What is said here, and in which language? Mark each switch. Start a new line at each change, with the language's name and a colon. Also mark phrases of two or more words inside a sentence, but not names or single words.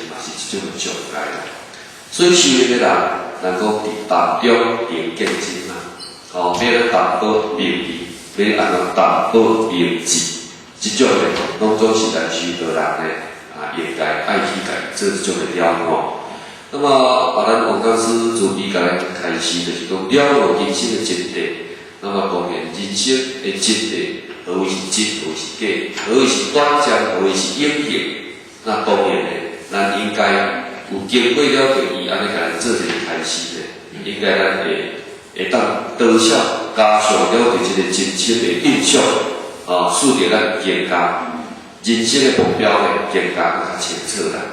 Min Nan Chinese: 即种障碍啦，所以修行的人，能够伫当中明见真啊，要咱达到明理，要安怎达到明智，即种的拢总是咱修道人的应该爱去家做即种的了悟。那么咱王讲师自己甲咱开始就是讲了悟人生的真谛。那么当然人生的真谛，何为是真，何为是假，何为是短暂，何为是永恒？那当然呢。咱应该有经过了着伊安尼甲咱做一个开始咧，应该咱会当多少加上了着即个人生的印象，使得咱更加人生的目标咧更加较清楚啦。